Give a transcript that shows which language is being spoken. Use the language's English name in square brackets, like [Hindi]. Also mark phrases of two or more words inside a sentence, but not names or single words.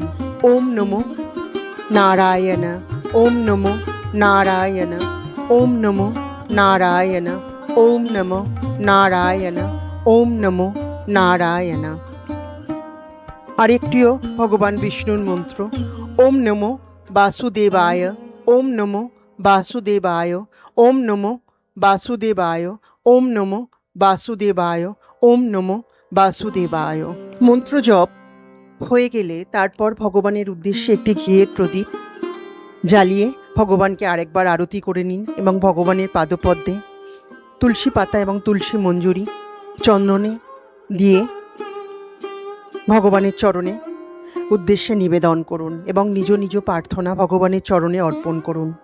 [Sanskrit] ওম নমো নারায়ণ, ওম নমো নারায়ণ, ওম নমো নারায়ণ, ওম নমো নারায়ণ, ওম নমো নারায়ণ। [Bangla] আরেকটিও ভগবান বিষ্ণুর মন্ত্র, [Sanskrit] ওম নমো বাসুদেবায়, ওম নমো বাসুদেবায়, ওম নমো বাসুদেবায়, ওম নমো বাসুদেবায়, ওম নমো বাসুদেবায়। [Bangla] মন্ত্র জপ হয়ে গেলে তারপর ভগবানের উদ্দেশ্যে একটি ঘিয়ের প্রদীপ জ্বালিয়ে ভগবানকে আরেকবার আরতি করে নিন এবং ভগবানের পাদপদ্মে তুলসী পাতা এবং তুলসী মঞ্জুরি চন্দনে দিয়ে ভগবানের চরণে উদ্দেশ্যে নিবেদন করুন এবং নিজ নিজ প্রার্থনা ভগবানের চরণে অর্পণ করুন।